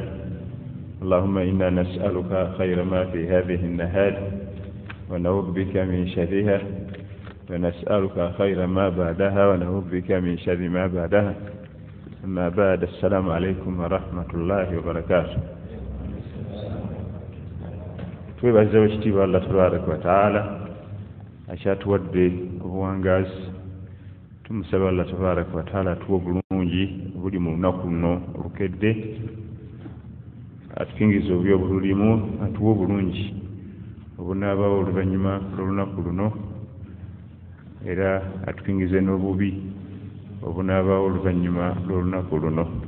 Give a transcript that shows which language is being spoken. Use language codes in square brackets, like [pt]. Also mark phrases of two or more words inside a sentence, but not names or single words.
[ar] اللهم إنا نسألك خير ما في هذه النهار ونعوذ بك من شرها، ونسألك خير ما بعدها ونعوذ بك من شر ما بعدها. أما بعد، السلام عليكم ورحمة الله وبركاته. [lg] twebaza ekitiibwa Allah [ar] تبارك وتعالى [lg] akyatuwadde obuwangazi. Tumusaba Allah [ar] تبارك وتعالى [lg] atuwa obulungi obuli mu lunaku luno olukedde, atukingiza obubi obululimu, atuwa obulungi obunaabawo oluvannyuma lw'olunaku luno, era atukingize n'obubi obunaabawo oluvannyuma lw'olunaku luno.